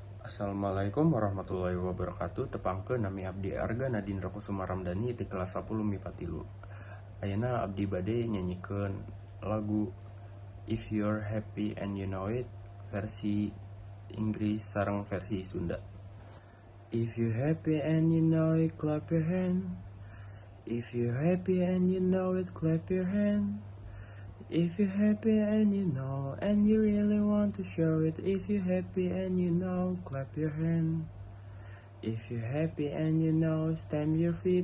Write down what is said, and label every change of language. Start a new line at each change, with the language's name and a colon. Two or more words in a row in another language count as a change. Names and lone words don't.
Arabic: Assalamualaikum warahmatullahi wabarakatuh.
Sundanese: Tepangkeun nami abdi Arga Nadine Kusuma Ramdhani ti kelas 10 MIPA 3. Ayeuna abdi bade nyanyikeun lagu If You're Happy and You Know It versi Inggris sareng versi Sunda.
English: If you happy and you know it, clap your hand. If you happy and you know it, clap your hand. If you happy and you know and you really want to show it. If you happy and you know, clap your hand. If you happy and you know, stamp your feet.